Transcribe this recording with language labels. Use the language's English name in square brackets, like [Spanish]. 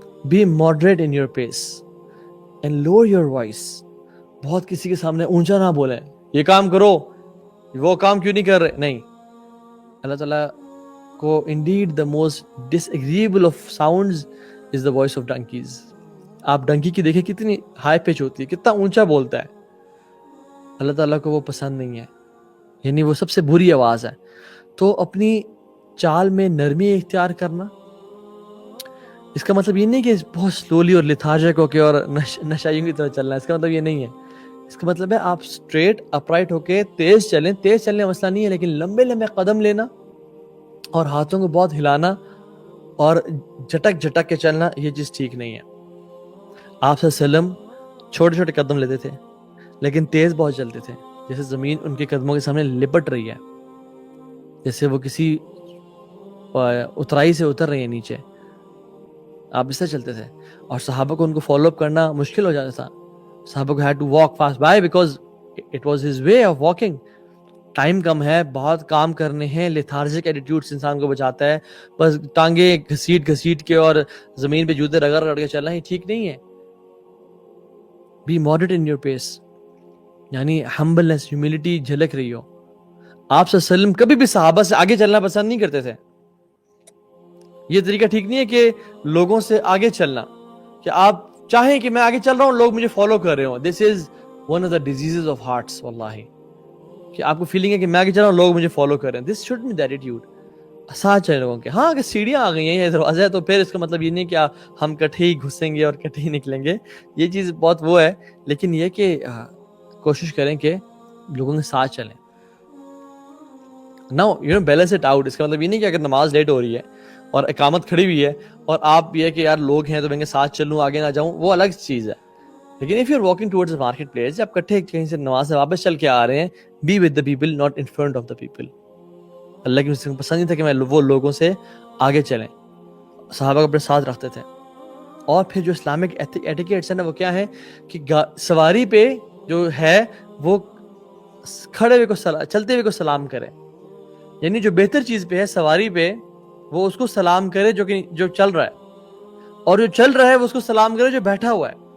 [English] Be moderate in your pace and lower your voice. [Urdu] بہت کسی کے سامنے اونچا نہ بولیں، یہ کام کرو، وہ کام کیوں نہیں کر رہے. نہیں، اللہ تعالیٰ کو [English] indeed the most disagreeable of sounds is the voice of donkeys. [Urdu] آپ ڈنکی کی دیکھیں کتنی ہائی پچ ہوتی ہے، کتنا اونچا بولتا ہے. اللہ تعالیٰ کو وہ پسند نہیں ہے، یعنی وہ سب سے بری آواز ہے. تو اپنی چال میں نرمی اختیار کرنا، اس کا مطلب یہ نہیں کہ بہت سلولی اور لتھارجک ہو کے اور نشائیوں کی طرح چلنا ہے. اس کا مطلب یہ نہیں ہے. اس کا مطلب ہے آپ اسٹریٹ اپرائٹ ہو کے تیز چلیں. تیز چلنے کا مسئلہ نہیں ہے، لیکن لمبے لمبے قدم لینا اور ہاتھوں کو بہت ہلانا اور جھٹک جھٹک کے چلنا، یہ چیز ٹھیک نہیں ہے. آپ صلی اللہ علیہ وسلم چھوٹے چھوٹے قدم لیتے تھے لیکن تیز بہت چلتے تھے، جیسے زمین ان کے قدموں کے سامنے لپٹ رہی ہے، جیسے وہ کسی اترائی سے اتر رہی ہے نیچے. آپ اس سے چلتے تھے اور صحابہ کو ان کو فالو اپ کرنا مشکل ہو جاتا تھا. [English] صحابہ کو had to walk fast by because it was his way of walking. [Urdu] Time کم ہے، بہت کام کرنے ہیں، لیتھارجک ایٹیٹیوڈ انسان کو بچاتا ہے. بس ٹانگیں گھسیٹ کے اور زمین پہ جوتے رگڑ رگڑ کے چلنا ہی ٹھیک نہیں ہے. [English] be moderate in your pace, یعنی humbleness, humility [Urdu] جھلک رہی ہو. آپ صلی اللہ علیہ وسلم کبھی بھی صحابہ سے آگے چلنا پسند نہیں کرتے تھے. یہ طریقہ ٹھیک نہیں ہے کہ لوگوں سے آگے چلنا، کہ آپ چاہیں کہ میں آگے چل رہا ہوں، لوگ مجھے فالو کر رہے ہوں. [English] this is one of the diseases of hearts [Urdu] واللہ، کہ آپ کو فیلنگ ہے کہ میں آگے چل رہا ہوں، لوگ مجھے فالو کر رہے ہیں. [English] This should be the attitude. [Urdu] ساتھ چلے لوگوں کے. ہاں اگر سیڑھیاں آ گئی ہیں یا دروازہ ہے تو پھر اس کا مطلب یہ نہیں کہ ہم کٹھے ہی گھسیں گے اور کٹھے ہی نکلیں گے. یہ چیز بہت وہ ہے، لیکن یہ کہ کوشش کریں کہ لوگوں کے ساتھ چلیں. [English] Now balance it out. [Urdu] اس کا مطلب یہ نہیں کہ اگر نماز لیٹ ہو رہی ہے اور اقامت کھڑی ہوئی ہے اور آپ یہ کہ یار لوگ ہیں تو میں ان کے ساتھ چلوں، آگے نہ جاؤں، وہ الگ چیز ہے. [English] لیکن if you're walking towards the market place، [Urdu] آپ کٹھے کہیں سے نماز سے واپس چل کے آ رہے ہیں، [English] be with the people not in front of the people. [Urdu] اللہ کی مسلم پسند نہیں تھا کہ وہ لوگوں سے آگے چلیں. صحابہ کو اپنے ساتھ رکھتے تھے. اور پھر جو اسلامک ایٹیکیٹس ہیں نا، وہ کیا ہے کہ سواری پہ جو ہے وہ کھڑے ہوئے کو چلتے ہوئے کو سلام کرے. یعنی جو بہتر چیز پہ ہے سواری پہ، وہ اس کو سلام کرے جو چل رہا ہے، اور جو چل رہا ہے وہ اس کو سلام کرے جو بیٹھا ہوا ہے.